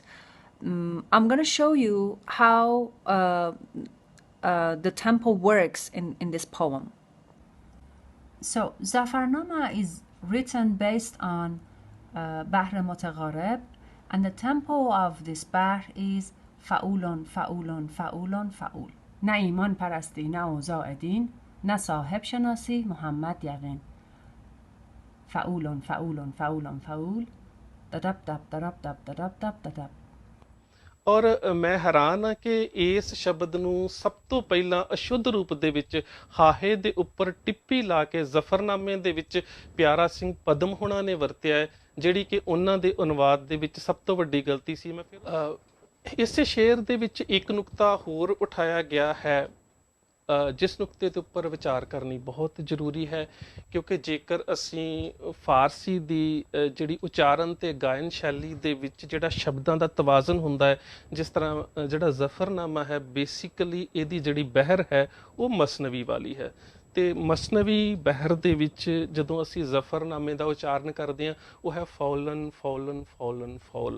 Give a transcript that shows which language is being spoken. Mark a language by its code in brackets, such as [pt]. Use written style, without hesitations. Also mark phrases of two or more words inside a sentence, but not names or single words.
[en] I'm going to show you how the tempo works in this poem. So Zafarnama is written based on Bahr Mutagharib, and the tempo of this Bahr is [fa] فعولن فعولن فعولن فعول. نه ایمان پرستی نه اوضاع دین نه صاحب شناسی محمد یقین فعولن فعولن فعولن فعول ددب دب ددب دب ددب دب ددب। [pa] ਔਰ ਮੈਂ ਹੈਰਾਨ ਹਾਂ ਕਿ ਇਸ ਸ਼ਬਦ ਨੂੰ ਸਭ ਤੋਂ ਪਹਿਲਾਂ ਅਸ਼ੁੱਧ ਰੂਪ ਦੇ ਵਿੱਚ ਹਾਹੇ ਦੇ ਉੱਪਰ ਟਿੱਪੀ ਲਾ ਕੇ ਜ਼ਫਰਨਾਮੇ ਦੇ ਵਿੱਚ ਪਿਆਰਾ ਸਿੰਘ ਪਦਮ ਹੁਣਾਂ ਨੇ ਵਰਤਿਆ ਹੈ, ਜਿਹੜੀ ਕਿ ਉਹਨਾਂ ਦੇ ਅਨੁਵਾਦ ਦੇ ਵਿੱਚ ਸਭ ਤੋਂ ਵੱਡੀ ਗਲਤੀ ਸੀ। ਮੈਂ ਫਿਰ ਇਸੇ ਸ਼ੇਰ ਦੇ ਵਿੱਚ ਇੱਕ ਨੁਕਤਾ ਹੋਰ ਉਠਾਇਆ ਗਿਆ ਹੈ, ਜਿਸ ਨੁਕਤੇ ਦੇ ਉੱਪਰ ਵਿਚਾਰ ਕਰਨੀ ਬਹੁਤ ਜ਼ਰੂਰੀ ਹੈ, ਕਿਉਂਕਿ ਜੇਕਰ ਅਸੀਂ ਫਾਰਸੀ ਦੀ ਜਿਹੜੀ ਉਚਾਰਨ ਤੇ ਗਾਇਨ ਸ਼ੈਲੀ ਦੇ ਵਿੱਚ ਜਿਹੜਾ ਸ਼ਬਦਾਂ ਦਾ ਤਵਾਜ਼ਨ ਹੁੰਦਾ ਹੈ, ਜਿਸ ਤਰ੍ਹਾਂ ਜਿਹੜਾ ਜ਼ਫਰਨਾਮਾ ਹੈ ਬੇਸਿਕਲੀ ਇਹਦੀ ਜਿਹੜੀ ਬਹਿਰ ਹੈ ਉਹ ਮਸਨਵੀ ਵਾਲੀ ਹੈ, ਤੇ ਮਸਨਵੀ ਬਹਿਰ ਦੇ ਵਿੱਚ ਜਦੋਂ ਅਸੀਂ ਜ਼ਫਰਨਾਮੇ ਦਾ ਉਚਾਰਨ ਕਰਦੇ ਹਾਂ ਉਹ ਹੈ [fa] فعولن فعولن فعولن فعول.